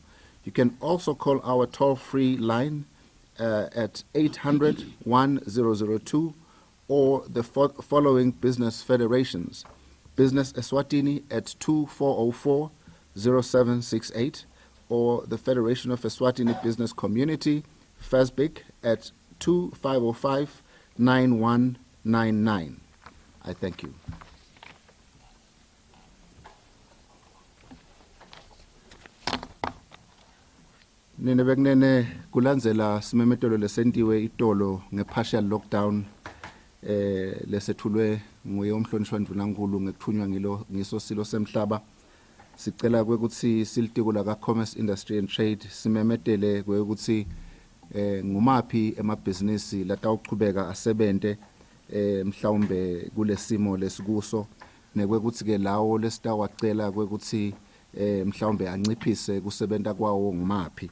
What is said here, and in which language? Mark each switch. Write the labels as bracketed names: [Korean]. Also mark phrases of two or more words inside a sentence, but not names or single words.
[English] You can also call our toll-free line at 800-1002 or the following business federations: Business Eswatini at 2404-0768, or the Federation of Eswatini Business Community, FESBIC, at 2505-9199. I thank you. [Swati] Nene bekunene kulandzela simemetelo lesentiwe itolo nge- [English] partial lockdown [Swati] lesethulwe nguye umhlonishwa Ndvunankhulu ngekuthunywa ngiso silo semhlaba. Sicela kwekuthi silitiko la Commerce, Industry and Trade simemetele kwekuthi ngumaphi emabhizinisi latawuchubeka asebente mhlawumbe kulesimo lesikuso, nekwekuthi ke lawo lesitawacela kwekuthi mhlawumbe anciphise kusebenta kwawo ngumaphi.